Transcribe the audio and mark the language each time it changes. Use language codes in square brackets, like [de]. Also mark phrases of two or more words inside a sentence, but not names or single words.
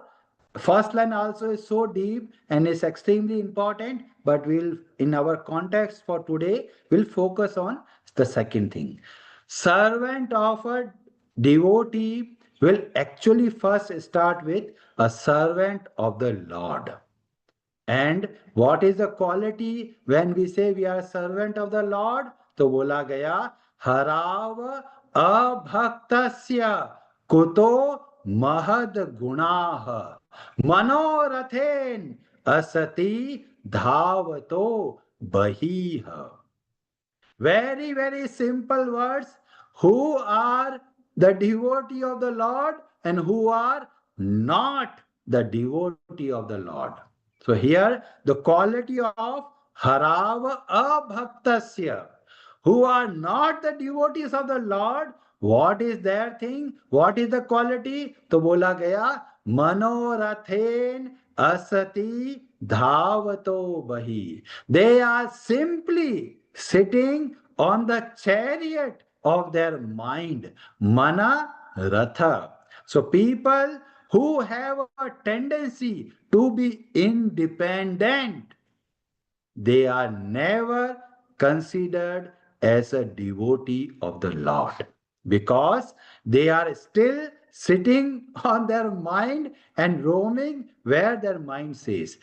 [en] First line also is so deep and is extremely important, but we'll, in our context for today, we'll focus on the second thing. Servant of a devotee will actually first start with a servant of the Lord. And what is the quality when we say we are servant of the Lord? [hi] तो बोला गया [sa] हराव अभक्तस्य कुतो महद गुणाः मनोरथेन असति धावतो बहिः. [en] Very simple words. Who are the devotee of the Lord and who are not the devotee of the Lord. So here the quality of [sa] हराव अभक्तस्य, [en] who are not the devotees of the Lord. What is their thing? What is the quality? [hi] तो बोला गया [sa] मनोरथेन असति धावतो बहि. [en] They are simply sitting on the chariot of their mind. [sa] मन रथ. [en] So people who have a tendency to be independent, they are never considered as a devotee of the Lord because they are still sitting on their mind and roaming where their mind says.